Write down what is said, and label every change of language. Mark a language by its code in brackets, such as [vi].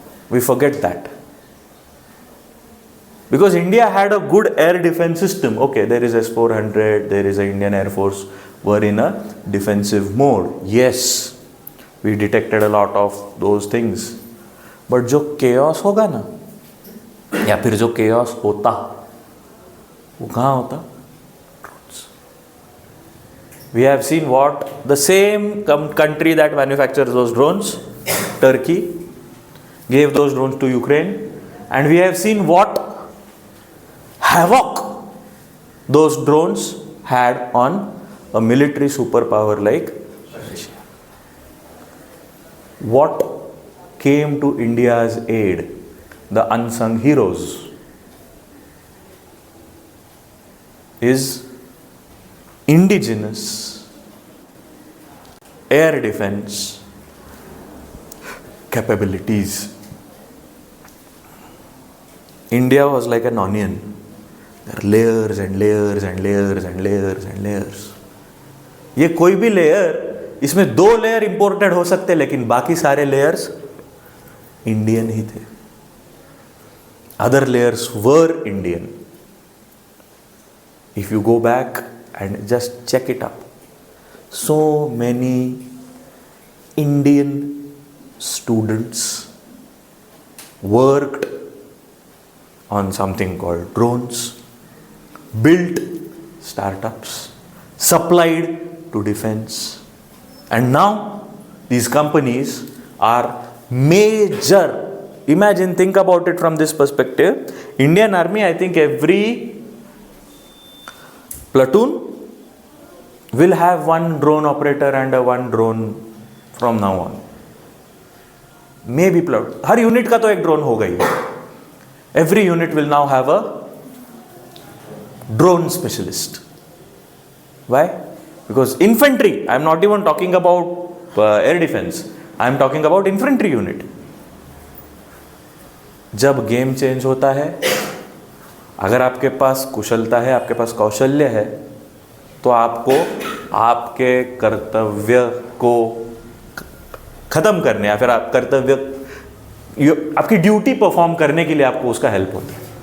[en] We forget that. Because India had a good air defense system. Okay, there is S-400, there is an Indian Air Force were in a defensive mode. Yes, we detected a lot of those things. [hi] But जो chaos होगा ना, या फिर जो chaos होता, वो कहाँ होता? [en] We have seen what the same country that manufactures those drones, Turkey, gave those drones to Ukraine, and we have seen what havoc those drones had on a military superpower like Russia. What came to India's aid? The unsung heroes is indigenous air defense capabilities. India was like an onion. There are layers and layers and layers and layers and layers. [hi] ये कोई भी layer, इसमें 2 layer imported हो सकते, लेकिन बाकी सारे layers Indian ही थे. [en] Other layers were Indian. If you go back and just check it up, so many Indian students worked on something called drones, built startups, supplied to defense, and now these companies are major. Imagine, think about it from this perspective. Indian Army, I think every platoon will have one drone operator and a one drone from now on. [hi] Maybe हर unit का तो एक drone होगा ही. [en] Every unit will now have a drone specialist. Why? Because infantry, I am not even talking about air defense, I am talking about infantry unit. [hi] जब game change होता है, अगर आपके पास कुशलता है, आपके पास कौशल्य है, तो आपको आपके कर्तव्य को खत्म करने या फिर आप कर्तव्य आपकी ड्यूटी परफॉर्म करने के लिए आपको उसका हेल्प होता है.